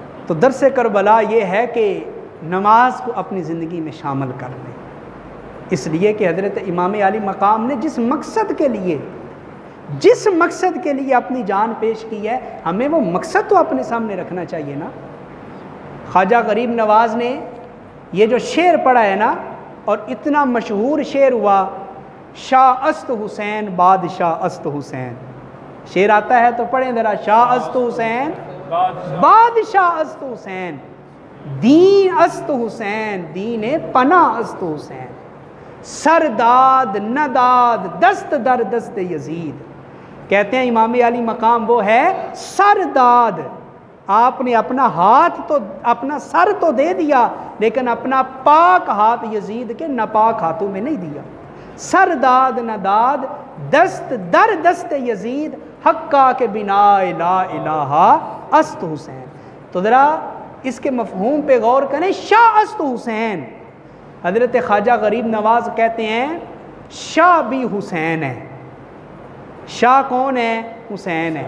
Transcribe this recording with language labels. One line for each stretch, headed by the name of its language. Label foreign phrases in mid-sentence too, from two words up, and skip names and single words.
Urdu: تو درس کربلا یہ ہے کہ نماز کو اپنی زندگی میں شامل کر لیں، اس لیے کہ حضرت امام علی مقام نے جس مقصد کے لیے اپنی جان پیش کی ہے، ہمیں وہ مقصد تو اپنے سامنے رکھنا چاہیے نا۔ خواجہ غریب نواز نے یہ جو شعر پڑھا ہے نا، اور اتنا مشہور شعر ہوا،
Persian: شاہ است حسین بادشاہ است حسین،
Urdu: شعر آتا ہے تو پڑھیں ذرا،
Persian: شاہ است حسین بادشاہ است حسین، دین است حسین دین پناہ است حسین، سرداد نداد دست در دست یزید۔
Urdu: کہتے ہیں امام علی مقام وہ ہے سرداد، آپ نے اپنا ہاتھ تو اپنا سر تو دے دیا، لیکن اپنا پاک ہاتھ یزید کے ناپاک ہاتھوں میں نہیں دیا۔
Persian: سرداد نداد دست در دست یزید، حقا کے بنا لا الہ است حسین۔
Urdu: تو ذرا اس کے مفہوم پہ غور کریں،
Persian: شاہ است حسین،
Urdu: حضرت خواجہ غریب نواز کہتے ہیں شاہ بھی حسین ہے۔ شاہ کون ہے؟ حسین ہے۔